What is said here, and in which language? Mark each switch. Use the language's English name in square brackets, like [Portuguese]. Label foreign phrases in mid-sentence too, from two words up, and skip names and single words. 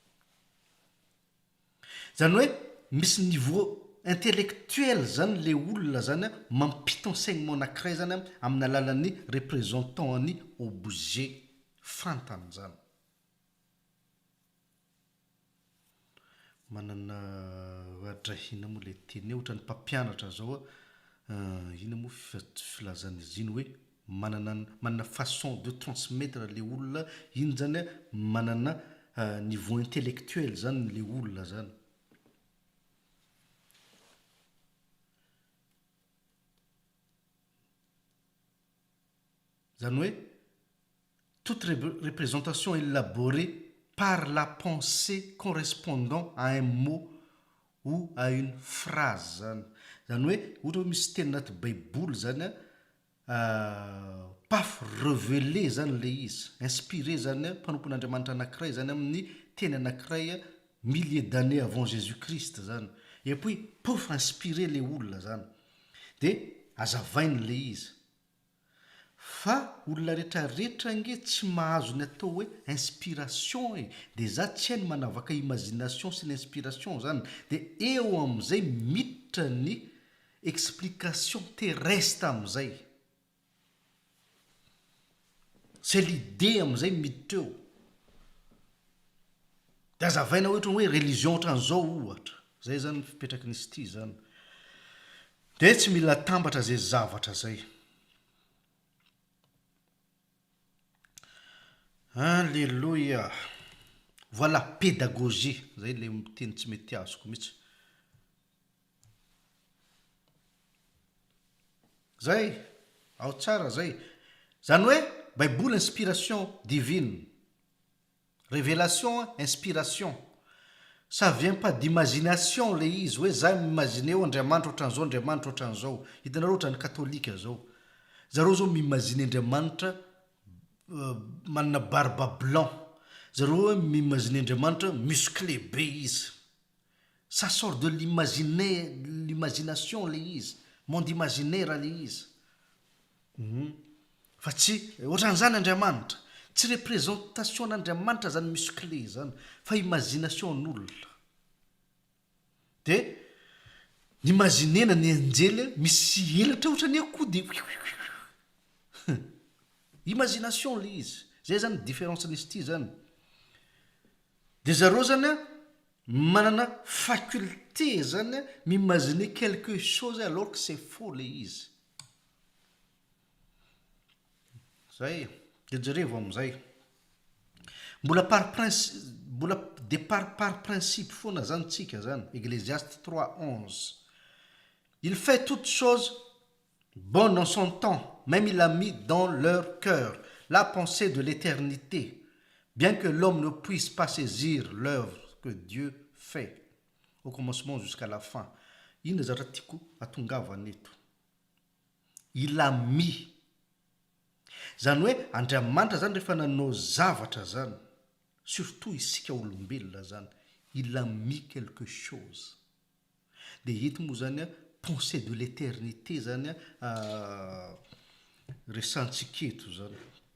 [Malagasy] zany hoe misy [French] niveau intellectuel [Malagasy] zany le olona zany mampita enseignement anankiray zany amin'ny alalan'ny [French] représentant any objet [Malagasy] fantany zany manana adrahina moa le teny ohatra ny mpampianatra zao ina moa filazan'izy iny hoe manana [French] façon de transmettre [Malagasy] le olona iny zany manana [French] niveau intellectuel [Malagasy] zany le olona zany zany hoe [French] toute représentation élaborée par la pensée correspondant à un mot ou à une phrase [Malagasy] zany zany hoe ohatra hoe misy teny anaty baiboly zany paf révélé zany le izy inspiré zany mpanompon'Andriamanitra anankiray zany amin'ny teny anankiray milliers [French] d'années avant Jésus-Christ [Malagasy] zany [French] et puis pof inspiré [Malagasy] le olona zany de azavainy le izy fa olona rehetrarehetra nge tsy mahazo ny atao hoe inspiration e dia za tsy hainy manavaka imagination sy ny inspiration zany dia eo amin'izay miditra ny [French] explication terrestre [Malagasy] amin'izay [French] c'est l'idée [Malagasy] amin'izay miditra eo dia azavaina ohatra hoe religion ohatran'izao ohatra zay zany ny fipetraky nisy ity zany dia tsy mila tambatra zay zavatra zay [French] alléluia voilà pédagogie [Malagasy] zay le miteny tsy mety azoko mihitsy zay ao tsara zay zany hoe baiboly [French] inspiration divine révélation inspiration ça vient pas d'imagination [Malagasy] le izy hoe za miimagine o andriamanitra ohatran'izao andriamanitra ohatran'izao hitanareo ohatran'ny katolika zao zareo zao miimagine andriamanitra manana [French] barba blanc [Malagasy] zareo hoe miimagine andriamanitra musclé be izy [French] ça sort de l'imagination [Malagasy] le izy [French] monde imaginaire [Malagasy] le izy fa tsy ohatran'izany andriamanitra tsy représentation n'andriamanitra zany musclé zany fa imagination n'olona dia nyimaginena ny anjely misy elatra ohatra ny akody imagination le izy zay zany différence nisy ity zany dia zareo zany a manana faculté zany a miimaginer [French] quelque chose alors que c'est faux [Malagasy] le izy zay dia jerevo amin'izay mbola [French] par principe [Malagasy] foana zany tsika zany [French] Ecclésiaste 3:11 il fait toutes choses bonnes en son temps même il a mis dans leur cœur la pensée de l'éternité bien que l'homme ne puisse pas saisir l'œuvre que Dieu fait au commencement jusqu'à la fin [Malagasy] iny zatra tiako atongavana eto [French] il a mis [Malagasy] zany hoe andriamanitra zany rehefa nanao zavatra zany surtout isika olombelona zany [French] il a mis quelque chose [Malagasy] dia eto moa zany a [French] pensée de l'éternité [Malagasy] zany a resantsika eto zany